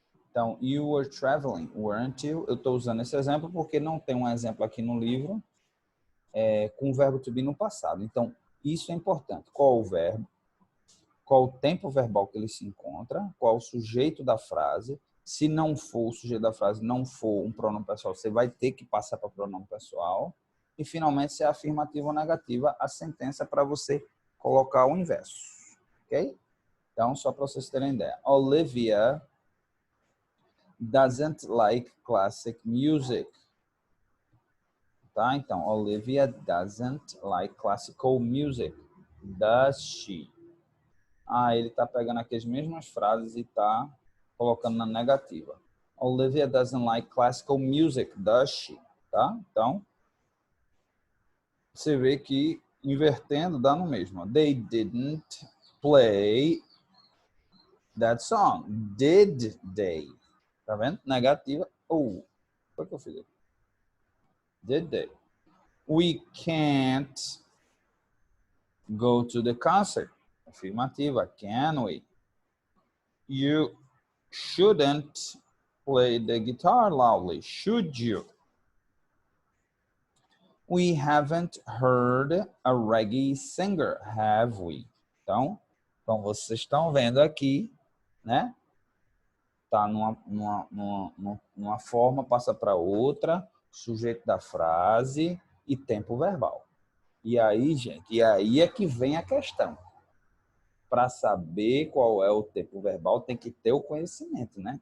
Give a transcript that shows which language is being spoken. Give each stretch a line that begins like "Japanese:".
English: Então, you were traveling, weren't you?
Portuguese: Eu estou usando esse exemplo porque não tem um exemplo aqui no livro com o verbo to be no passado. Então, isso é importante. Qual o verbo? Qual o tempo verbal que ele se encontra? Qual o sujeito da frase? Se não for o sujeito da frase, não for um pronome pessoal, você vai ter que passar para pronome pessoal. E, finalmente, se é afirmativa ou negativa, a sentença para você colocar o inverso. Ok? Então, só para vocês terem ideia.
English: Olivia doesn't like classic music. Tá? Então, Olivia doesn't like classical music. Does she?
Portuguese: Ele está pegando aqui as mesmas frases e está colocando na negativa.
English: Olivia doesn't like classical music, does she?
Portuguese: Tá? Então, você vê que invertendo dá no mesmo.
English: They didn't play that song. Did they?
Portuguese: Tá vendo? Negativa. O que eu fiz aqui? Did they?
English: We can't go to the concert. Afirmativa. Can we? You shouldn't play the guitar loudly. Should you? We haven't heard a reggae singer, have we?
Portuguese: Então, como vocês estão vendo aqui, né? Tá numa forma, passa para outra, sujeito da frase e tempo verbal. E aí, gente, e aí é que vem a questão. Para saber qual é o tempo verbal, tem que ter o conhecimento, né?